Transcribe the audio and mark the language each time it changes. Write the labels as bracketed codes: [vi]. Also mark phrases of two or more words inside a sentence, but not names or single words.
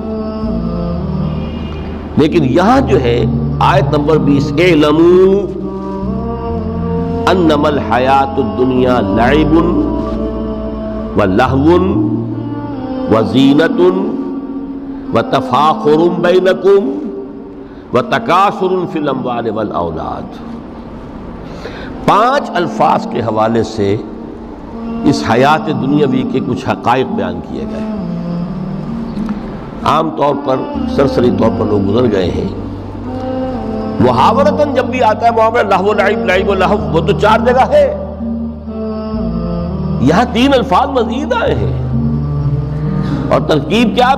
[ur] لیکن یہاں جو ہے آیت نمبر 20، [ar] اعلموا انما الحیات الدنیا لعب و لہو و زینت و تفاخر بینکم و تکاثر فی الاموال والاولاد۔ [ur] 5 الفاظ کے حوالے سے اس حیات دنیاوی کے کچھ حقائق بیان کیے گئے، عام طور پر سرسری طور پر لوگ گزر گئے ہیں۔ محاورتاً جب بھی آتا ہے معاملہ لہو لعب، لعب و لہو، وہ تو 4 جگہ ہے، یہاں 3 الفاظ مزید آئے ہیں، اور ترکیب کیا؟